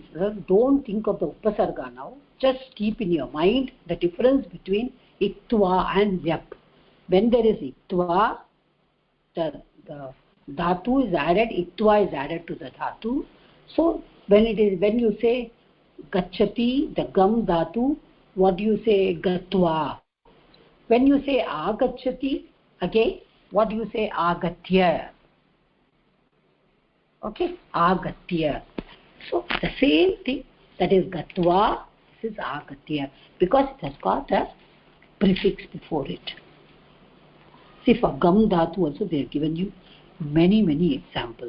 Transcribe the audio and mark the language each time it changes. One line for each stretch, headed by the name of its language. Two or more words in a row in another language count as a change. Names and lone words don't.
English: Don't think of the upasarga now. Just keep in your mind the difference between iktva and lyap. When there is iktva, the dhatu is added, iktva is added to the dhatu. So when you say gachati, the
Sanskrit: gam dhatu,
English: what do you say? Gatva. When you say agachati, again, what do you say? Agatya. Okay, agatya. So the same thing, that is gatva, this is agatya, because it has got a prefix before it. See, for
Sanskrit: gam dhatu
English: also they have given you many examples.